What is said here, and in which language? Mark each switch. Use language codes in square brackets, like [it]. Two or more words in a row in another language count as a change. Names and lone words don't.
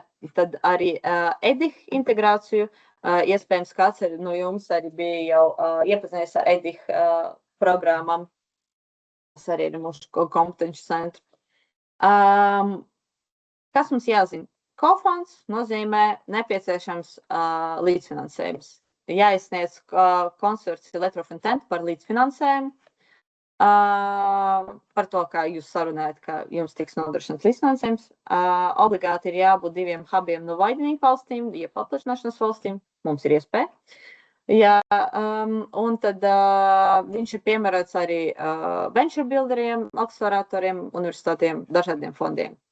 [lv] Tad arī EDIH integrāciju. Iespējams, kāds no jums arī bija jau iepazinies ar EDIH programmām. Tas arī ir mūsu kompetenci centri. Kas mums jāzina? Cofunds nozīmē nepieciešams līdzfinansējums. Jāizsniedz konsorcija [en] letter of intent [lv] par līdzfinansējumu, par to, kā jūs sarunājat, ka jums tiks nodrošināts līdzfinansējums. Obligāti ir jābūt 2 hubiem no widening valstīm, ja paplašināšanas valstīm. Mums ir iespēja. Jā, un tad viņš ir piemērots arī [en] venture builderiem, [lv] akceleratoriem, universitātiem, dažādiem fondiem.